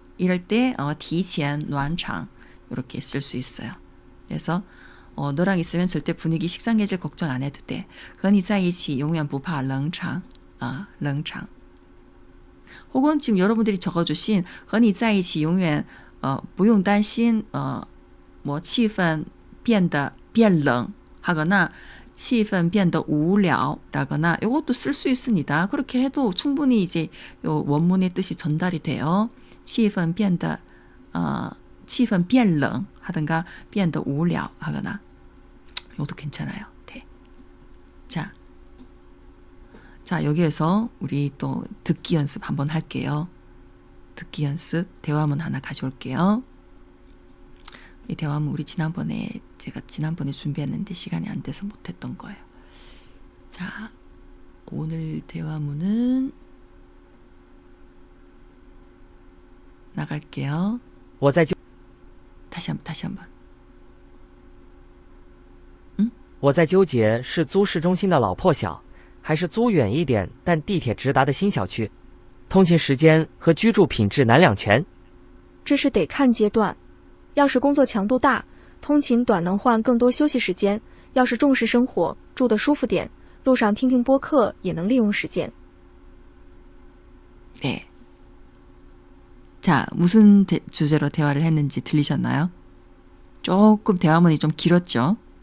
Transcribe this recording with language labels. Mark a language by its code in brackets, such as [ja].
[ko] 이럴 때提前 노안창 이렇게 쓸 수 있어요. 그래서 너랑 있으면 절대 분위기 식상해질 걱정 안 해도 돼. [zh] 和你在一起永远不怕冷场.렁창. [ko] 혹은 지금 여러분들이 적어주신 [zh] 和你在一起永远不用担心뭐气氛变得变冷 하거나 气氛变得无聊 라거나 [ko] 이것도 쓸 수 있습니다. 그렇게 해도 충분히 이제 요 원문의 뜻이 전달이 돼요. [zh] 气氛变得气氛变冷 하든가 变得无聊 하거나 [ko] 이것도 괜찮아요. 네. 자, 여기에서 우리 또 듣기 연습 한번 할게요. 듣기 연습 대화문 하나 가져올게요. 이 대화문 우리 제가 지난번에 준비했는데 시간이 안 돼서 못했던 거예요. 자, 오늘 대화문은 나갈게요. 다시 한번. [zh] 我在纠结是租市中心的老破小，还是租远一点但地铁直达的新小区，通勤时间和居住品质难两全。这是得看阶段，要是工作强度大，通勤短能换更多休息时间；要是重视生活，住得舒服点，路上听听播客也能利用时间。 [ko] 네. 자, 무슨 주제로 대화를 했는지 들리셨나요? 조금 대화문이 좀 길었죠?